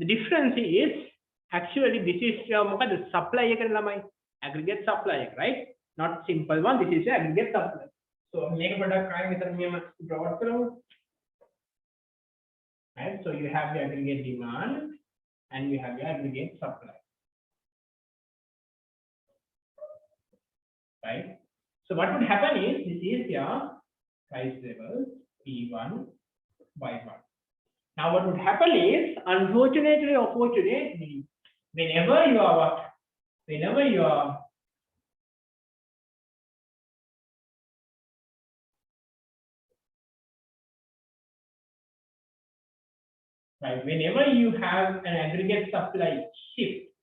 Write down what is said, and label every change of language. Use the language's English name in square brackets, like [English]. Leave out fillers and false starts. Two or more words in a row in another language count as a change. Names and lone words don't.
[English] difference is actually this is your මොකද supply [Sinhala] එක ළමයි [English] aggregate supply එක right not simple one this is your aggregate supply so [Sinhala] මේක පොඩ්ඩක් ආයෙ මෙතන මෙහෙම draw කරමු [English] right so you have the aggregate demand and you have your aggregate supply right so what would happen is this is your price level P1 Y1 now what would happen is unfortunately or fortunately whenever you are right whenever you have an aggregate supply shift